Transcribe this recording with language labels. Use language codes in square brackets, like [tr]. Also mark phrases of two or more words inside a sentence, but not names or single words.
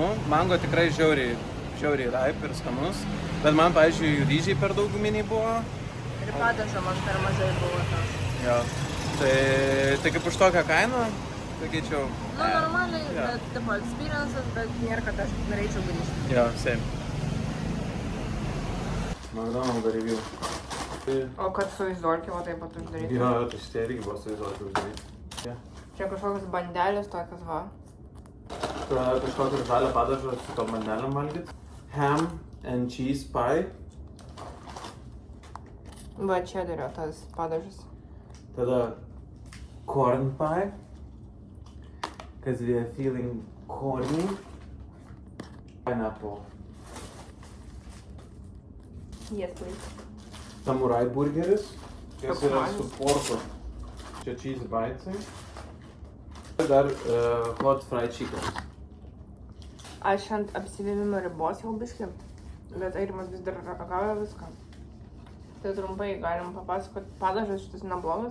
[lt] Mango tikrai žiauriai raip ir skanus. Bet man, pavyzdžiui, ryžiai per daug guminiai buvo. Ir padažo man per mažai buvo tos. Jo. Tai kaip už tokią kainą, sakyčiau. Nu, normaliai, bet tipo experiences, bet nėra, kad aš norėčiau grįžti. Jo, [en] same. McDonald's review. [lt] O kad su izolkiu, o taip pat uždaryti. Jo, tai šitie irgi buvo su izolkiu uždaryti. Čia kažkokios bandelės tokios, va. Kažkokį žalią padažą su tom bandelėm valgyt. [en] Ham and cheese pie. [lt] Va, čia dariau tas padažas. [en] Tada corn pie. Cause we are feeling corny. Pineapple. Yes, please. [lt] Samurai burgeris. Kas yra Toks su porku. Čia cheese bitesai. Dar [en] hot fried chicken. [lt] Aš ant apsivėmimo ribos jau biški, bet Airimas vis dar ragauja viską. Tai trumpai galim papasakoti, padažas šitas neblogas.